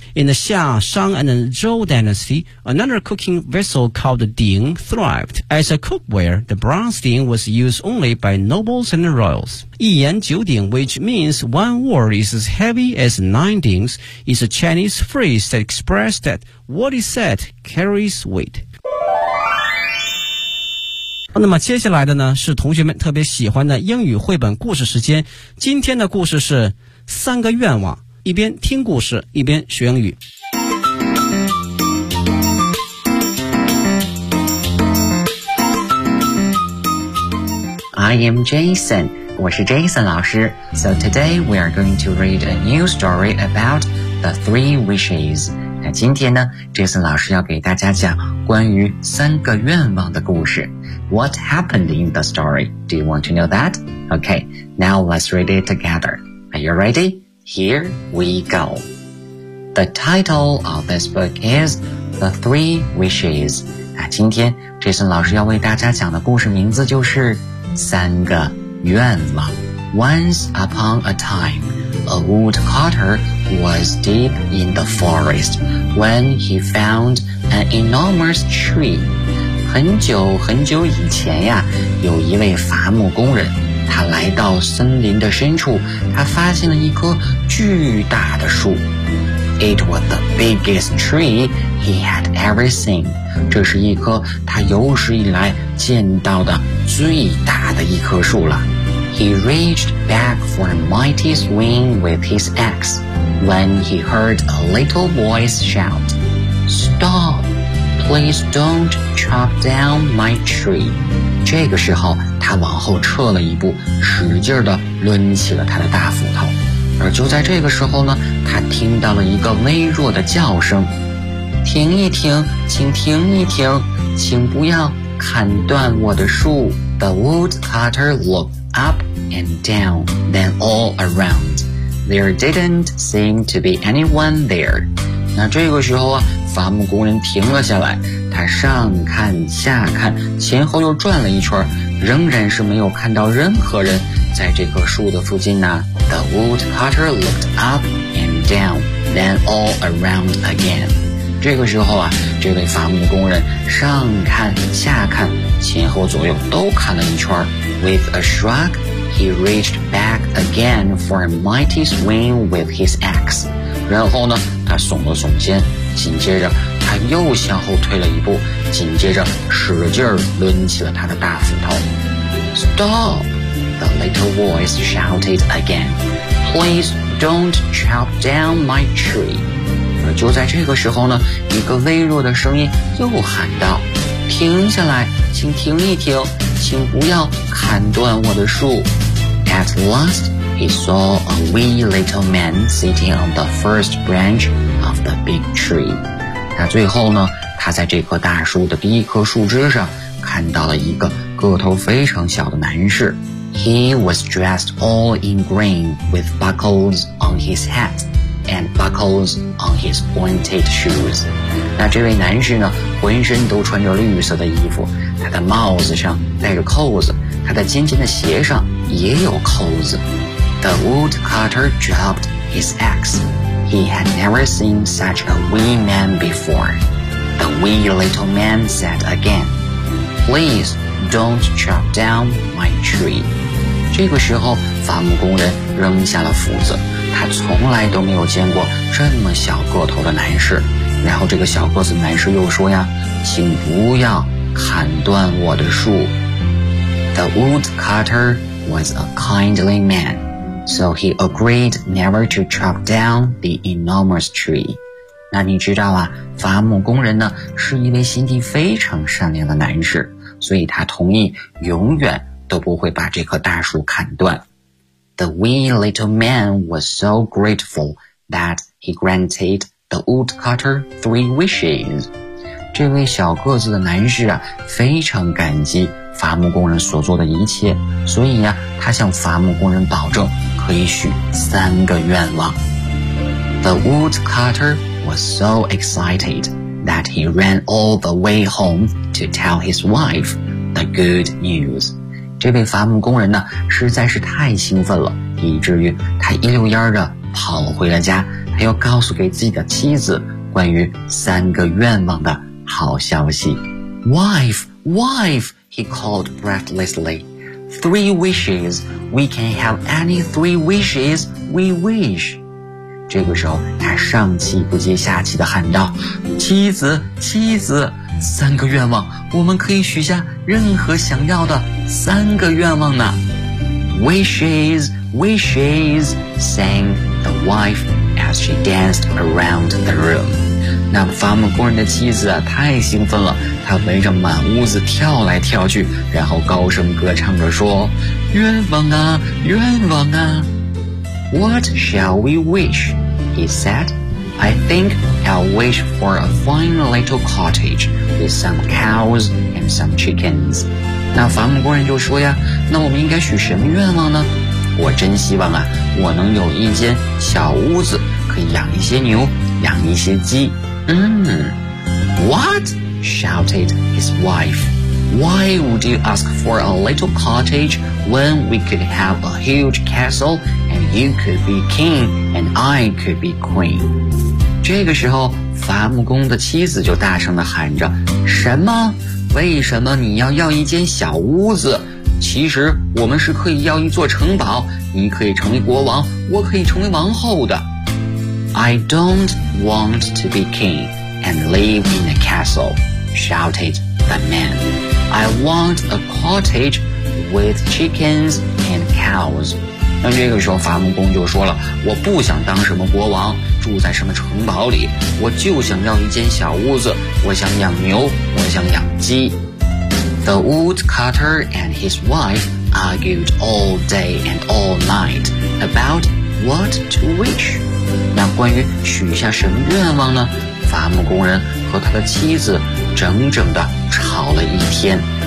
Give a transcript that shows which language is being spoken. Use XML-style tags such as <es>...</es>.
<en>In the Xia, Shang, and Zhou dynasty, another cooking vessel called the ding thrived. As a cookware, the bronze ding was used only by nobles and royals.</en> <zh>一言九鼎,</zh> <en>which means one word is as heavy as nine dings, is a Chinese phrase that expresses that what is said carries weight.</en> <zh>那么接下来的呢是同学们特别喜欢的英语绘本故事时间，今天的故事是三个愿望，一边听故事一边学英语。</zh> <en>I am Jason,</en> <zh>我是 Jason 老师。</zh> <en>So today we are going to read a new story about the three wishes.</en> <zh>那今天呢 Jason 老师要给大家讲关于三个愿望的故事。</zh> <en>What happened in the story? Do you want to know that? Okay, now let's read it together. Are you ready? Here we go. The title of this book is The Three Wishes.</en> <zh>今天 Jason 老师要为大家讲的故事名字就是三个愿望。</zh> <en>Once upon a time, a woodcutter was deep in the forest when he found an enormous tree.</en> <zh>很久很久以前呀，有一位伐木工人，他来到森林的深处，他发现了一棵巨大的树。</zh> <en>It was the biggest tree he had ever seen.</en> <zh>这是一棵他有史以来见到的最大的一棵树了。</zh> <en>He reached back for a mighty swing with his axe when he heard a little voice shout, Stop! Please don't chop down my tree.</en> <zh>这个时候他往后撤了一步，使劲地抡起了他的大斧头。而就在这个时候呢，他听到了一个微弱的叫声，停一停，请停一停，请不要砍断我的树。</zh> <en>The woodcutter looked up and down, then all around. There didn't seem to be anyone there.</en> <zh>那这个时候啊，伐木工人停了下来，他上看下看，前后又转了一圈，仍然是没有看到任何人在这棵树的附近呢。</zh> <en>The woodcutter looked up and down, then all around again.</en> <zh>这个时候啊，这位伐木工人上看下看，前后左右都看了一圈。</zh> <en>With a shrug, he reached back again for a mighty swing with his axe.</en> <zh>然后呢，他耸了耸肩，紧接着他又向后退了一步，紧接着使劲抡起了他的大斧头。</zh> <en>Stop! The little voice shouted again, Please don't chop down my tree.</en> <zh>而就在这个时候呢，一个微弱的声音又喊道，停下来，请停一停，请不要砍断我的树。</zh> <en>At last, he saw a wee little man sitting on the first branch of the big tree.</en> <zh>那最后呢，他在这棵大树的第一棵树枝上看到了一个个头非常小的男士。</zh> <en>He was dressed all in green with buckles on his hat and buckles on his pointed shoes.</en> <zh>那这位男士呢，浑身都穿着绿色的衣服，他的帽子上戴着扣子，他的尖尖的鞋上也有扣子。</zh> <en>The woodcutter dropped his axe. He had never seen such a wee man before. The wee little man said again, Please don't chop down my tree.</en> <zh>这个时候伐木工人扔下了斧子，他从来都没有见过这么小个头的男士。然后这个小个子男士又说呀，请不要砍断我的树。</zh> <en>The woodcutter was a kindly man, so he agreed never to chop down the enormous tree.</en> <zh>那你知道啊，伐木工人呢是一位心地非常善良的男士，所以他同意永远都不会把这棵大树砍断。</zh> <en>The wee little man was so grateful that he granted the woodcutter 3 wishes.</en> <zh>这位小个子的男士啊，非常感激伐木工人所做的一切，所以啊，他向伐木工人保证可以许3个愿望。</zh> <en>The woodcutter was so excited that he ran all the way home to tell his wife the good news.</en> <zh>这位伐木工人呢，实在是太兴奋了，以至于他一溜烟的跑回了家，他要告诉给自己的妻子关于3个愿望的好消息。</zh> <en>Wife, wife, he called breathlessly. 3 wishes, we can have any 3 wishes we wish.</en> <zh>这个时候，他上气不接下气的喊道，妻子，妻子。 3个愿望，我们可以许下任何想要的3个愿望呢。</zh> <en>Wishes, wishes, sang the wife as she danced around the room.</en> <zh>那伐木工人的妻子啊，太兴奋了，她围着满屋子跳来跳去，然后高声歌唱着说，愿望啊，愿望啊。</zh> <en>What shall we wish? He said. I think I'll wish for a fine little cottage with some cows and some chickens.</en> <zh>那伐木工人就说呀，那我们应该许什么愿望呢？我真希望啊，我能有一间小屋子，可以养一些牛，养一些鸡。</zh> <en>What? Shouted his wife. Why would you ask for a little cottage when we could have a huge castle and you could be king and I could be queen?</en> <zh>这个时候伐木工的妻子就大声地喊着，什么？为什么你要一间小屋子，其实我们是可以要一座城堡，你可以成为国王，我可以成为王后的。</zh> <en>I don't want to be king and live in a castle, shouted the man. I want a cottage with chickens and cows.</en> <zh>那这个时候伐木工就说了，我不想当什么国王，住在什么城堡里，我就想要一间小屋子，我想养牛，我想养鸡。</zh> <en>The woodcutter and his wife argued all day and all night about what to wish.</en> <zh>那关于许下什么愿望呢？伐木工人和他的妻子整整地吵了一天。</zh>